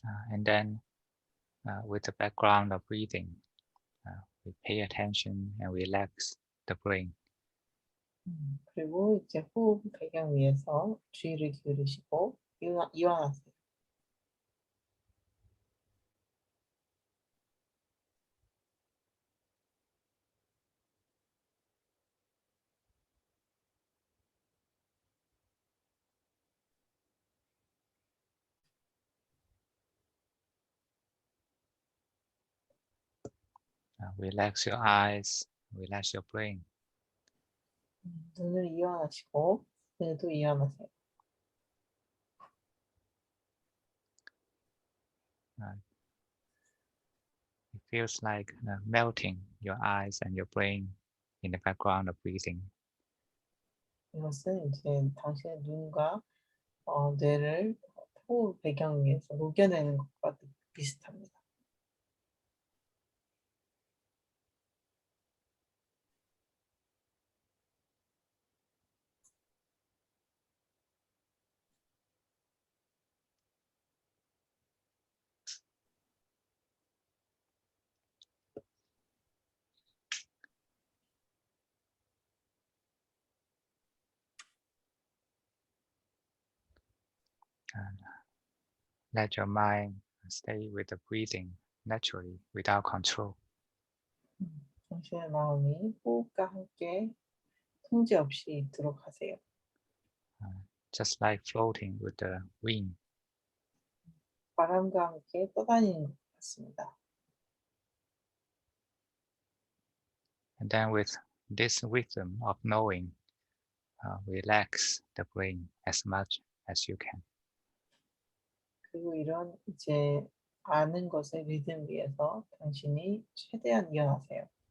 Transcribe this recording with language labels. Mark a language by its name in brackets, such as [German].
[English] And then with the background of breathing, we pay attention and relax the brain. [Korean] 그리고 이제 호흡 배경 위에서 주의를 기울이시고 이완하세요. [English] Relax your eyes, relax your brain. [Korean] 눈을 이완하시고 뇌도 이완하세요. [English] It feels like melting your eyes and your brain in the background of breathing. [Korean] 이것은 이제 당신의 눈과 뇌를 호흡 배경 위에서 녹여내는 것과 비슷합니다. [English] Let your mind stay with the breathing naturally without control. [Korean] 당신의 마음이 호흡과 함께 통제 없이 있도록 하세요. [English] Just like floating with the wind. [Korean] 바람과 함께 떠다니는 것 같습니다. [English] And then with this rhythm of knowing, relax the brain as much as you can. [Korean] 그리고 이런 이제 아는 것의 리듬 위에서 당신이 최대한 이어나세요.